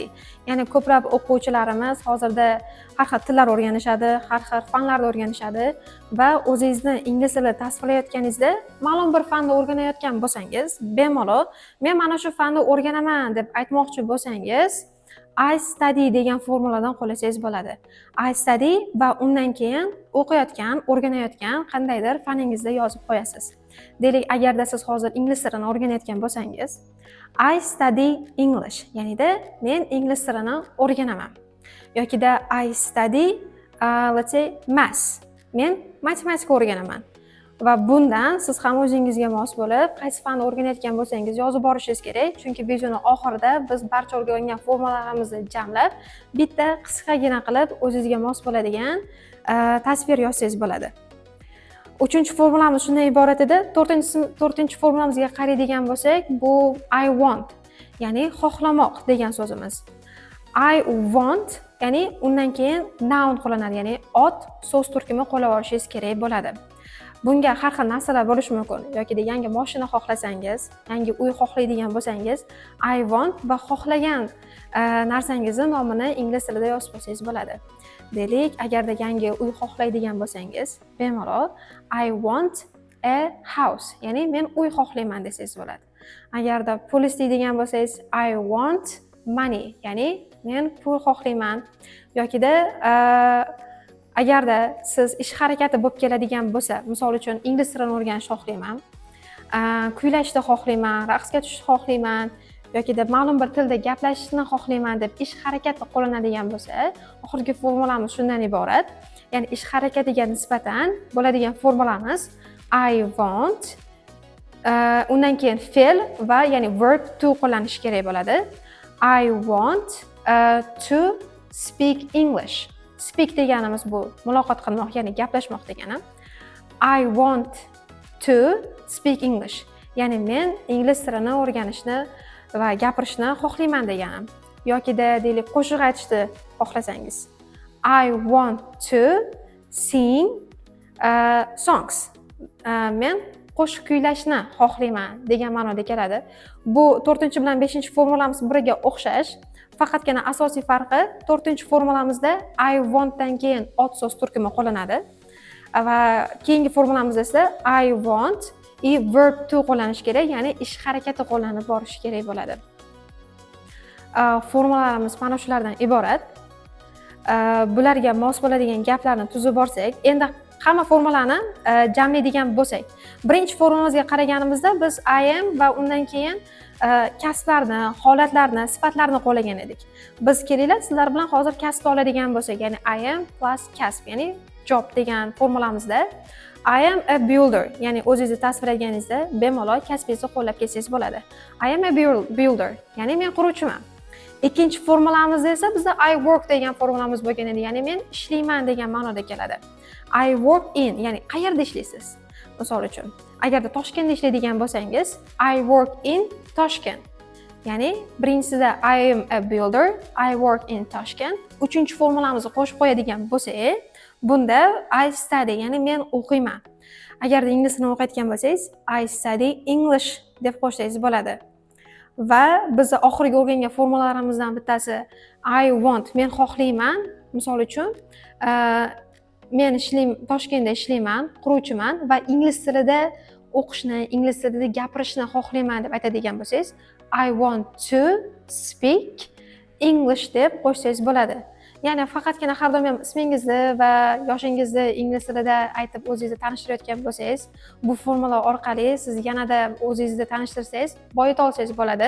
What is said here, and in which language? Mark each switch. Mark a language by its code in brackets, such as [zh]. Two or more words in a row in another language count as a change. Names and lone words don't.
[uz] Ya'ni ko'plab o'quvchilarimiz hozirda har xil tillar o'rganishadi, har xil fanlarni o'rganishadi va o'zingizni ingliz tilida tasvirlayotganingizda ma'lum bir fanni o'rganayotgan bo'lsangiz, bemalol men mana shu fanni o'rganaman deb aytmoqchi bo'lsangiz, [en] I study [uz] degan formuladan qo'llasangiz bo'ladi. [en] I study [uz] va undan keyin o'qiyotgan, o'rganayotgan qandaydir faningizda yozib qo'yasiz. Deylik, agarda siz hozir ingliz tilini o'rganayotgan bo'lsangiz, [en] I study English, [uz] ya'nida men ingliz tilini o'rganaman. [en] Yokida I study let's say maths, [uz] men matematika o'rganaman. Va bundan siz ham o'zingizga mos bo'lib, qaysi fanni o'rganayotgan bo'lsangiz yozib borishingiz kerak, chunki videoning oxirida biz barcha o'rgangan formulalarimizni jamlab, bitta qisqagina qilib o'zingizga mos bo'ladigan tasvir yozsangiz bo'ladi. Uchinchi formulamiz shundan iborat edi. To'rtinchi formulamizga qaraydigan bo'lsak, bu [en] I want, [uz] ya'ni xohlamoq degan so'zimiz. [en] I want, [uz] ya'ni undan keyin noun qo'llanadi, ya'ni ot so'z turkumi qo'llab olishingiz kerak bo'ladi. Bunga har xil narsalar bo'lishi mumkin. Yokida yangi mashina xohlasangiz, yangi uy xohlaydigan bo'lsangiz, [en] I want [uz] va xohlagan narsangizni nomini ingliz tilida yozib qo'ysangiz bo'ladi. Deylik, agarda yangi uy xohlaydigan bo'lsangiz, bemalol [en] I want a house, [uz] ya'ni men uy xohlayman desangiz bo'ladi. Agarda pul istaydigan bo'lsangiz, [en] I want money, [uz] ya'ni men pul xohlayman. Yokida agarda siz ish harakati bo'lib keladigan bo'lsa, misol uchun ingliz tilini o'rganishni xohlayman, kuylashni xohlayman, raqsga tushishni xohlayman yokida ma'lum bir tilda gaplashishni xohlayman deb ish harakati qo'llanadigan bo'lsa, oxirgi formulamiz shundan iborat. Ya'ni ish harakatiga nisbatan bo'ladigan formulamiz [en] I want, [uz] undan keyin fe'l va ya'ni [en] verb to [uz] qo'llanishi kerak bo'ladi. [en] I want to speak English. [uz] Speak deganimiz bu muloqot qilmoq, ya'ni gaplashmoq degani. [en] I want to speak English. [uz] Ya'ni men ingliz tilini o'rganishni va gapirishni xohlayman deganim. Yokida deylik qo'shiq aytishni xohlasangiz. [en] I want to sing songs. [uz] Men qo'shiq kuylashni xohlayman degan ma'noda keladi. Bu 4 bilan 5 formulamiz biriga o'xshash. Faqatgina asosiy farqi 4 formulamizda [en] I want [uz] dan keyin ot so'z turkumi qo'llanadi va keyingi formulamizda esa [en] I want verb to [uz] qo'llanishi kerak, ya'ni ish harakati qo'llanib borishi kerak bo'ladi. Formulalarimiz mana shulardan iborat. Bularga mos bo'ladigan gaplarni tuzib borsak, endi hamma formulani jamlaydigan bo'lsak, birinchi formulamizga qaraganimizda biz [en] I am [uz] va undan keyin kasblarni, holatlarni, sifatlarni qo'llagan edik. Biz kelinglar sizlar bilan hozir kasb oladigan bo'lsak, ya'ni [en] I am plus [uz] kasb, ya'ni job degan formulamizda [en] I am a builder, [uz] ya'ni o'zingizni tasvirlaganingizda bemalol kasbingizni qo'llab ketsangiz bo'ladi. [en] I am a builder, [uz] ya'ni men quruvchiman. Ikkinchi formulamizda esa bizda [en] I work [uz] degan formulamiz bo'lgan edi, ya'ni men ishlayman degan ma'noda keladi. [en] I work in, [uz] ya'ni qayerda ishlaysiz? Misol uchun, agarda Toshkentda ishlaydigan bo'lsangiz, [en] I work in Toshkent. [uz] Ya'ni birinchisida [en] I am a builder, I work in Toshkent. [uz] Uchinchi formulamizni qo'shib qo'yadigan bo'lsak, bunda [en] I study, [uz] ya'ni men o'qiyman. Agarda ingliz tilini o'qiyotgan bo'lsangiz, [en] I study English [uz] deb qo'shsangiz bo'ladi. Va biz oxirgi o'rgangan formulalarimizdan bittasi [en] I want, [uz] men xohlayman. Misol uchun, men Toshkentda ishlayman, quruvchiman va ingliz tilida o'qishni, ingliz tilida gapirishni xohlayman deb aytadigan bo'lsangiz, [en] I want to speak English [uz] deb qo'shsangiz bo'ladi. Ya'ni faqatgina har doim ismingizni va yoshingizni ingliz tilida aytib o'zingizni tanishtirayotgan bo'lsangiz, bu formula orqali siz yanada o'zingizni tanishtirsangiz, boyita olsangiz bo'ladi.